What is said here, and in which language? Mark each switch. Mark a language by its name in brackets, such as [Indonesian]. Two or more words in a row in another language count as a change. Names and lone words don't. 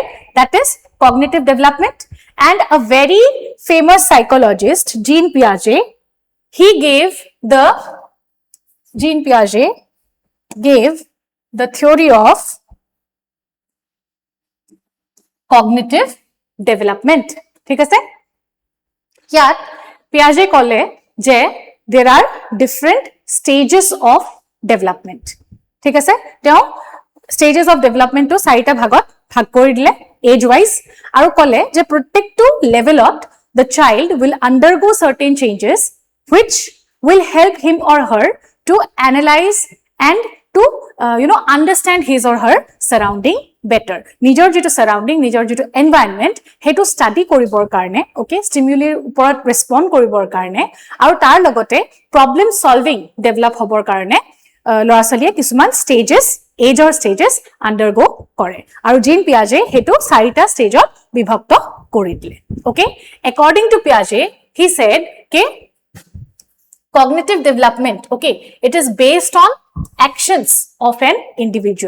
[English] That is cognitive development. And a very famous psychologist, Jean Piaget, Jean Piaget gave the theory of cognitive development. [Assamese] ঠিক আছে, ইয়াত পিয়াজে ক'লে যে [English] there are different stages of development. [Assamese] ঠিক আছে, তেওঁ [English] stages of development to [Assamese] চাৰিটা ভাগত ভাগ কৰি দিলে [English] age wise [Assamese] আৰু ক'লে যে প্ৰত্যেকটো লেভেলত [English] the child will undergo certain changes which will help him or her to analyze and to understand his or her surrounding better. [Assamese] নিজৰ যেটো surrounding, নিজৰ যেটো environment, হেতু study কৰিবৰ কাৰণে, okay, stimuli ওপৰত respond কৰিবৰ কাৰণে আৰু তাৰ লগতে [English] problem solving [Assamese] develop হ'বৰ কাৰণে ল'ৰা ছোৱালীয়ে কিছুমান stages, [English] age stages undergo [Assamese] কৰে আৰু Jean Piaget হেতু চাৰিটা ষ্টেজত বিভক্ত কৰি দিলে. [English] Okay, according to Piaget, he said ke cognitive development, okay, it is based on actions of an individual.